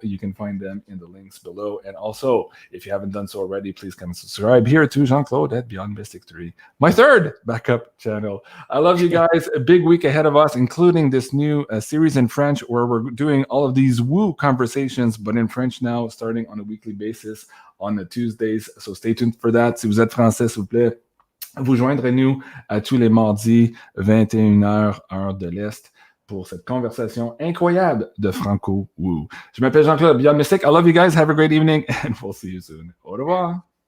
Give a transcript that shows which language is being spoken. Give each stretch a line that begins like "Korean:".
English: You can find them in the links below. And also, if you haven't done so already, please come and subscribe here to Jean-Claude at BeyondMystic 3, my third backup channel. I love you guys. A big week ahead of us, including this new series in French where we're doing all of these woo conversations, but in French now, starting on a weekly basis on the Tuesdays. So stay tuned for that.
French: Si vous êtes français, s'il vous plaît, vous joindrez-nous tous les mardis, 21h, heure de l'Est, pour cette conversation incroyable de Franco-Woo. Je m'appelle Jean-Claude BeyondMystic.
English: I love you guys. Have a great evening, and we'll see you soon.
French: Au revoir.